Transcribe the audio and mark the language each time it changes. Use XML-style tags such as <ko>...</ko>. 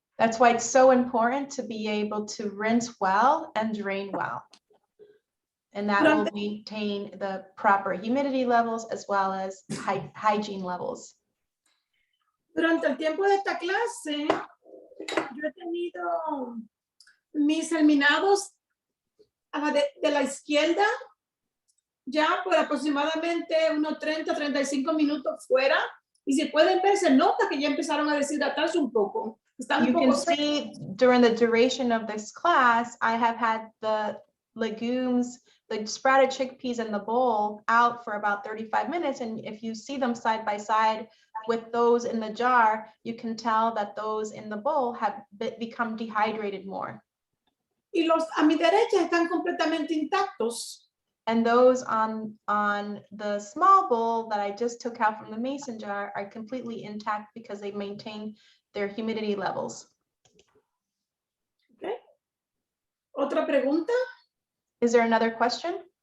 <en>That's why it's so important to be able to rinse well and drain well. And that will maintain the proper humidity levels as well as hygiene levels.</en> <es>Durante el tiempo de esta clase, yo he tenido mis germinados de la izquierda ya por aproximadamente unos 30-35 minutos fuera. Y si pueden ver, se nota que ya empezaron a deshidratarse un poco.</es> <en>You can see during the duration of this class, I have had the legumes, the sprouted chickpeas in the bowl out for about 35 minutes. And if you see them side by side with those in the jar, you can tell that those in the bowl have become dehydrated more.</en> <es>Y los a mi derecha están completamente intactos.</es> <en>And those on the small bowl that I just took out from the mason jar are completely intact because they maintain their humidity levels.</en> <es>Okay. ¿Otra pregunta?</es> <en>Is there another question?</en>